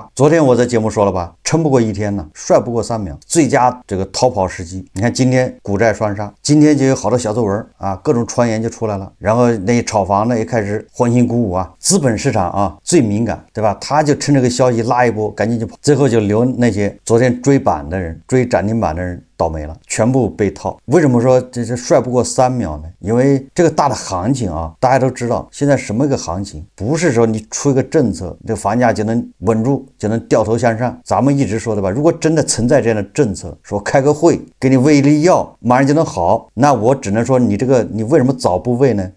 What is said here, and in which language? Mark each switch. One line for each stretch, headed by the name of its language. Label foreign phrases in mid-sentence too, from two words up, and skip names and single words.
Chinese: 昨天我在節目說了吧，撐不過1天呢，帥不過3秒，最佳這個逃跑時機。你看今天股債雙殺，今天就有好多小作文各種傳言就出來了，然後那些炒房的也開始歡欣鼓舞資本市場最敏感，對吧？他就趁這個消息拉一波，趕緊就跑，最後就留那些昨天追板的人、追漲停板的人倒霉了，全部被套。为什麼說這帥不過3秒呢？因為這個大的行情啊，大家都知道，現在什麼一個行情，不是說你出一個政策，這個房價就能穩住，就能掉頭向上。咱們一直說的吧，如果真的存在這樣的政策，說開個會給你餵一粒藥，馬上就能好，那我只能說你這個你為什麼早不餵呢？